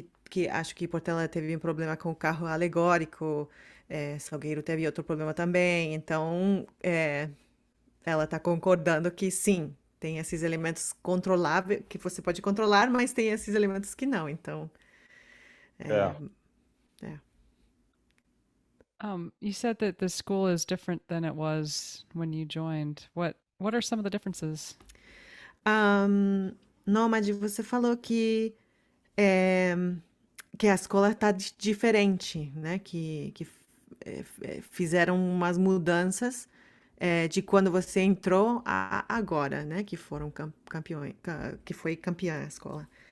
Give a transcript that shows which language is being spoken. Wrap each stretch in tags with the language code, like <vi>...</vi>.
<pt>que acho que Portela teve um problema com o carro alegórico, Salgueiro teve outro problema também, então ela está concordando que sim, tem esses elementos controláveis, que você pode controlar, mas tem esses elementos que não, então...</pt> <en>You said that the school is different than it was when you joined. What are some of the differences?</en> <pt>Nômade, você falou que a escola está diferente, né? Que fizeram umas mudanças de quando você entrou a agora, né? Que foram campeões, que foi campeã a escola.</pt>